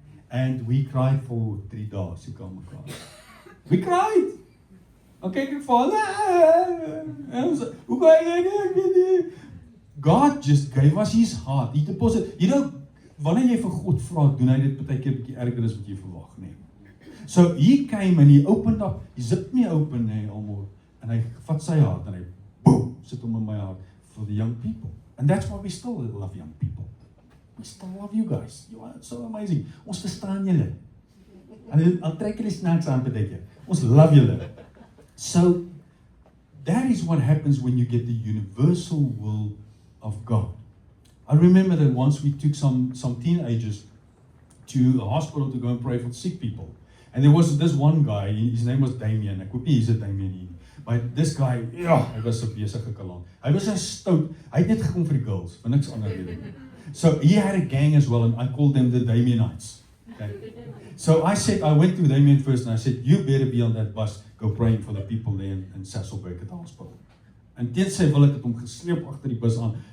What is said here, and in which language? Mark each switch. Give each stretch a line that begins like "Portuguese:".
English: And we cried for 3 days. We cried. Okay, Father, God just gave us his heart. He deposited.
Afrikaans: wanneer jy vir God vra, doen hy dit baie keer bietjie erger as wat jy verwag, nee.
English: So he came and he opened up, he zipped me open, nee, almost,
Afrikaans: en hy vat sy hart en hy boom, sit hom in my hart
English: for the young people. And that's why we still love young people. We still love you guys. You are so amazing.
Afrikaans: Ons verstaan julle. En al trek julle snacks aan baie keer. Ons love julle.
English: So that is what happens when you get the universal will of God. I remember that once we took some teenagers to a hospital to go and pray for sick people. And there was this one guy, his name was Damien.
Afrikaans: Ek hoop nie hy's 'n Damien nie.
English: But this guy,
Afrikaans: hy was 'n besige kalaan. Hy was 'n stout. Hy het net gekom vir die girls, vir niks ander rede nie.
English: So he had a gang as well, and I called them the Damienites. Okay. So I went to Damien first, and I said, you better be on that bus, go praying for the people there in Sasolburg at the hospital.
Afrikaans: And teen sy wil ek het hom gesleep agter die bus aan.